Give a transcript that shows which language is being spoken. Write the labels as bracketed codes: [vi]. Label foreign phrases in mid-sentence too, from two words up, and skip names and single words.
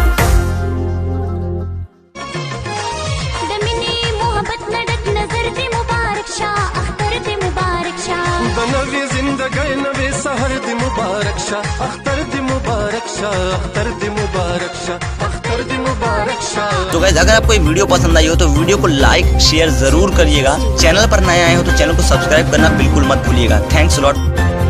[ps] د مینې محبت نه ډک نظر دې مبارک شه، اختر دې مبارک شه. د نوې زندګۍ نوې سحر دې مبارک شه، اختر دې مبارک شه، اختر دې مبارک شه، اختر دې مبارک شه. [hi] तो गाइस अगर आपको ये वीडियो पसंद आई हो तो वीडियो को लाइक शेयर जरूर करिएगा। चैनल पर नए आए हो तो चैनल को सब्सक्राइब करना बिल्कुल मत भूलिएगा। [en] Thanks a lot.